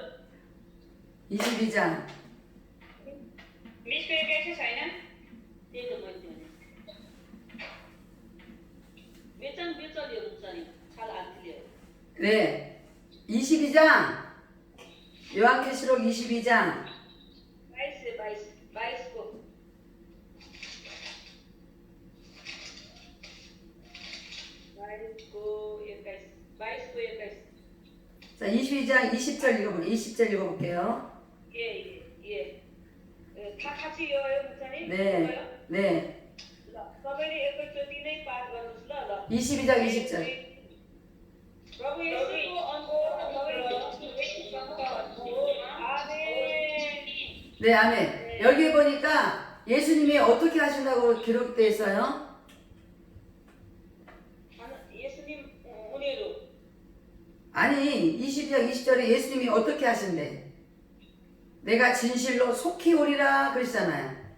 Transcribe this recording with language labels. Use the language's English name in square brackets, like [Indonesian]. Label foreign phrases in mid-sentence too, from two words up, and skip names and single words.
[Korean] 22장. [Nepali] 20 को 21 छैन त्यही त मैले भने बेचन बेचल्यो मुक्सानी छाल आन्थिल्यो। [Korean] 네. 22장. 요한계시록 22장. [Nepali] 22 को [Korean] 자, 22장 20절 읽어볼게요. 20절 읽어볼게요. 예. 다 같이 읽어요, 목사님? 네. 네. [Nepali] सबैले एकैचोटि नै पाठ गर्नुहोस् ल। [Korean] 22장 20절. [Nepali] प्रभु येशूको आमेन। [Korean] 네, 아멘. 여기 보니까 예수님이 어떻게 하신다고 기록되어 있어요? 예수님 은혜로. 아니, 22장 20절에 예수님이 어떻게 하신대? 내가 진실로 속히 오리라 그러시잖아요.